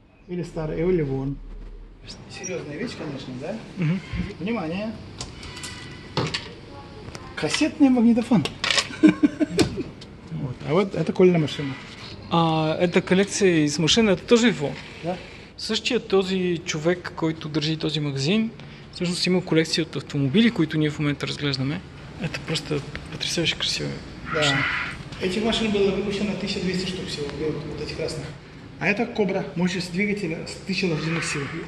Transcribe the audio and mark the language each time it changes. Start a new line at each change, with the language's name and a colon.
Russian: или старый, или вон. Серьезная вещь, конечно, да? Внимание. Кассетный магнитофон. Вот. А вот это Колина машина. А эта коллекция из машины, это тоже его? Да.
Bulgarian: Същия този човек, който държи този магазин, всъщност има колекция от автомобили, които ние в момента разглеждаме.
Russian: Это просто потрясающе красиво. Да. Этих машин было выпущено 1200 штук всего, вот этих красных. А это Кобра, мощность двигателя с 1000 лошадиных сил.